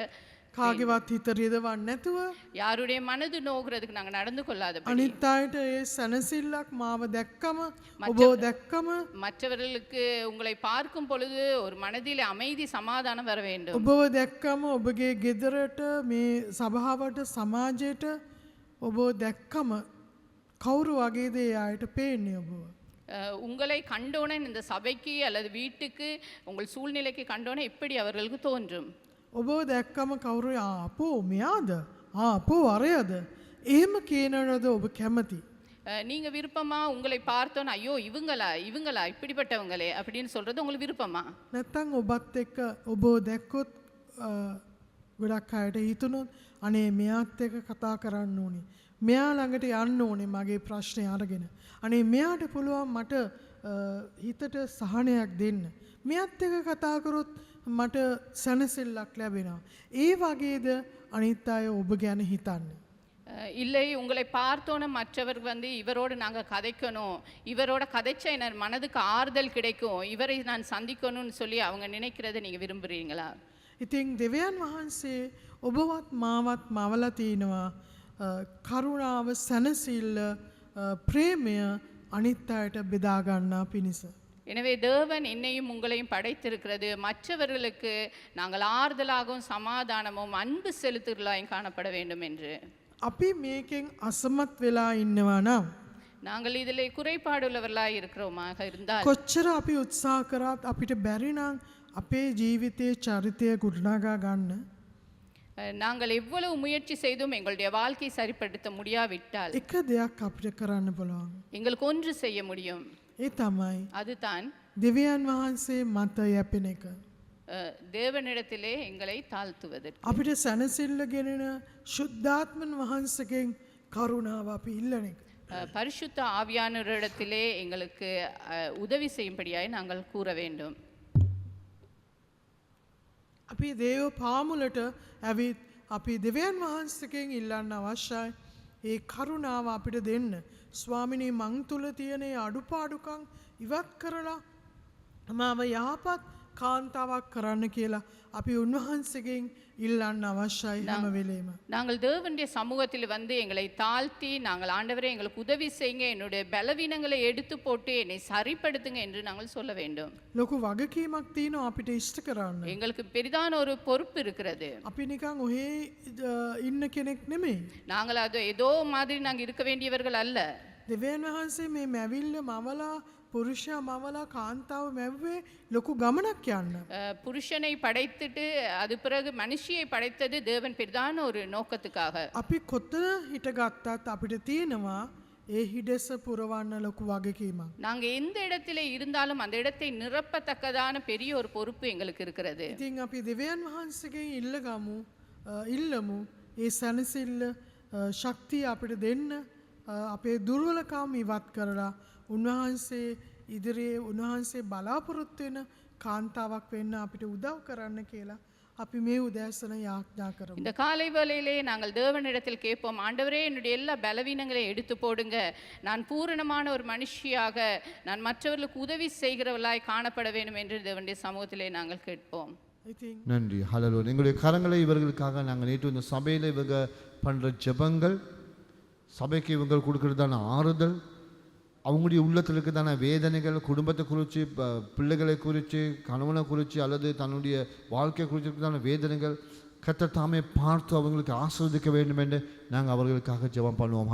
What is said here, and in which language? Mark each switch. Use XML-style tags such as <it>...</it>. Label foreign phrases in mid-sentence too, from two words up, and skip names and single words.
<si>කාගේවත් හිත රිදවන්න නැතුව</si> <ta>யாருடைய மனது நோகிறதுக்கு நாங்கள் நடந்து கொள்ளாதபடி</ta> <si>අනිත් අයට ඒ සනසිල්ලක් මාව දැක්කම ඔබව දැක්කම</si> <ta>மற்றவர்களுக்கு உங்களை பார்க்கும் பொழுது ஒரு மனதிலே அமைதி சமாதானம் வர வேண்டும்.</ta> <si>ඔබව දැක්කම ඔබගේ ගෙදරට මේ සභාවට සමාජයට ඔබව දැක්කම කවුරු වගේද ඒ අයට පේන්නේ ඔබව?</si> <ta>உங்களை கண்டோனே இந்த சபைக்கு அல்லது வீட்டுக்கு உங்கள் சூழ்நிலைக்கு கண்டோனே எப்படி அவர்களுக்கு தோன்றும்?</ta> <si>ඔබව දැක්කම කවුරු අපෝ මෙයාද? අපෝ අරයද? එහෙම කියනවද ඔබ කැමති?</si> <ta>நீங்க விருப்பமா உங்களை பார்த்தோன்னு ஐயோ இவங்களா இப்படிப்பட்டவங்களே அப்படின்னு சொல்றது உங்களுக்கு விருப்பமா?</ta> <si>නැත්තම් ඔබත් එක්ක ඔබ දැක්කොත් ගොඩක් අයට හිතුනොත් අනේ මෙයාත් එක්ක කතා කරන්න ඕනේ. මෙයා ළඟට යන්න ඕනේ මගේ ප්‍රශ්නේ අරගෙන. අනේ මෙයාට පුළුවන් මට හිතට සහනයක් දෙන්න. මෙයාත් එක්ක කතා කරොත් මට සැනසෙල්ලක් ලැබෙනවා. ඒ වගේද අනිත් අය ඔබ ගැන හිතන්නේ?</si> <ta>இல்லை உங்களை பார்த்தோன்னே மற்றவர் இவரோடு நாங்கள் கதைக்கணும், இவரோட கதைச்சா என் மனதுக்கு ஆறுதல் கிடைக்கும், இவரை நான் சந்திக்கணும்னு சொல்லி அவங்க நினைக்கிறத நீங்கள் விரும்புகிறீங்களா?</ta> <si>ඉතින් දෙවියන් වහන්සේ ඔබවත් මාවත් මවලා තිනවා කරුණාව සැනසෙල්ල ප්‍රේමය අනිත් අයට බෙදා ගන්නා පිණිස.</si> <ta>எனவே தேவன் என்னையும் உங்களையும் படைத்திருக்கிறது மற்றவர்களுக்கு நாங்கள் ஆறுதலாகவும் சமாதானமும் அன்பு செலுத்துகளாயும் காணப்பட வேண்டும் என்று.</ta> <si>අපි මේකෙන් අසමත් වෙලා ඉන්නවා නම්</si> <ta>நாங்கள் இதில் குறைபாடுள்ளவர்களாக இருக்கிறோமாக இருந்தால்</ta> <si>කොච්චර අපි උත්සාහ කරත් අපිට බැරි නම් අපේ ජීවිතයේ චරිතය ගොඩනගා ගන්න</si> <ta>நாங்கள் எவ்வளவு முயற்சி செய்தும் எங்களுடைய வாழ்க்கையை சரிப்படுத்த முடியாவிட்டால்</ta> <si>එක දෙයක් අපිට කරන්න පුළුවන්.</si> <ta>எங்களுக்கு ஒன்று செய்ய முடியும்.</ta> <si>ඒ තමයි</si> <ta>அதுதான்</ta> <si>දෙවියන් වහන්සේ මත යැපෙන එක.</si> <ta>தேவனிடத்திலே எங்களை தாழ்த்துவதற்கு.</ta> <si>අපිට සැනසෙල්ල ගෙනෙන ශුද්ධාත්මන් වහන්සේගෙන් කරුණාව අපි ඉල්ලන එක.</si> <ta>பரிசுத்த ஆவியானவரிடத்திலே எங்களுக்கு உதவி செய்யும்படியாய் நாங்கள் கூற வேண்டும்.</ta> <si>අපි දේව පාමුලට ඇවිත් අපි දෙවියන් වහන්සේගෙන් ඉල්ලන්න අවශ්‍යයි. ඒ කරුණාව අපිට දෙන්න. ස්වාමිනී මං තුල තියෙන අඩුපාඩුකම් ඉවත් කරලා මාව යහපත් කාන්තාවක් කරන්න කියලා අපි උන්වහන්සේගෙන් ඉල්ලන්න අවශ්‍යයි හැම වෙලේම.</si> <ta>நாங்கள் தேவனுடைய சமூகத்தில் எங்களை தாழ்த்தி நாங்கள் ஆண்டவரே எங்களுக்கு உதவி செய்யுங்க, என்னுடைய பலவீனங்களை எடுத்து போட்டு என்னை சரிப்படுத்துங்க என்று நாங்கள் சொல்ல வேண்டும்.</ta> <si>ලොකු වගකීමක් තියෙනවා අපිට ඉෂ්ට කරන්න.</si> <ta>எங்களுக்கு பெரிதான ஒரு பொறுப்பு இருக்கிறது.</ta> <si>අපි නිකන් ඔහේ ඉන්න කෙනෙක් නෙමෙයි.</si> <ta>நாங்கள் அது ஏதோ மாதிரி நாங்கள் இருக்க வேண்டியவர்கள் அல்ல.</ta> <si>දෙවියන් වහන්සේ මේ මැවිල්ල මවලා පුරුෂයා මවලා කාන්තාව මැව්වේ ලොකු ගමනක් යන්න.</si> <ta>புருஷனை படைத்துட்டு அது பிறகு மனுஷியை படைத்தது தேவன் பெரிதான ஒரு நோக்கத்துக்காக.</ta> <si>අපි කොතන හිටගත්තත් අපිට තියෙනවා ඒ හිඩැස පුරවන්න ලොකු වගකීමක්.</si> <ta>நாங்க எந்த இடத்திலே இருந்தாலும் அந்த இடத்தை நிரப்பத்தக்கதான பெரிய ஒரு பொறுப்பு எங்களுக்கு இருக்கிறது.</ta> <si>ඉතින් අපි දෙවියන් වහන්සේගෙන් ඉල්ලමු ඒ සැනසෙල්ල ශක්තිය අපිට දෙන්න. අපේ දුර්වලකම් ඉවත් කරලා උන්වහන්සේ ඉදිරියේ උන්වහන්සේ බලාපොරොත්තු වෙන කාන්තාවක් වෙන්න අපිට උදව් කරන්න කියලා අපි මේ උදෑසන යාඥා කරමු.</si> <ta>இந்த காலை வேளையிலே நாங்கள் தேவனிடத்தில் கேட்போம், ஆண்டவரே என்னுடைய எல்லா பலவீனங்களை எடுத்து போடுங்க, நான் பூரணமான ஒரு மனுஷியாக நான் மற்றவர்களுக்கு உதவி செய்கிறவர்களாய் காணப்பட வேண்டும் என்று தேவனுடைய சமூகத்திலே நாங்கள் கேட்போம். நன்றி. ஹல்லேலூயா. எங்களுடைய கரங்களை இவர்களுக்காக நாங்கள் நேற்று இந்த சபையில் இவங்க பண்ணுற ஜெபங்கள், சபைக்கு இவங்க கொடுக்கறதான ஆறுதல், அவங்களுடைய உள்ளத்தில் இருக்கிறதான வேதனைகள், குடும்பத்தை குறித்து, பிள்ளைகளை குறித்து, கணவனை குறித்து அல்லது தன்னுடைய வாழ்க்கையை குறித்து இருக்கிறதான வேதனைகள் கர்த்தர் தாமே பார்த்து அவங்களுக்கு ஆசீர்வதிக்க வேண்டும் என்று நாங்கள் அவர்களுக்காக ஜெபம் பண்ணுவோம்.</ta>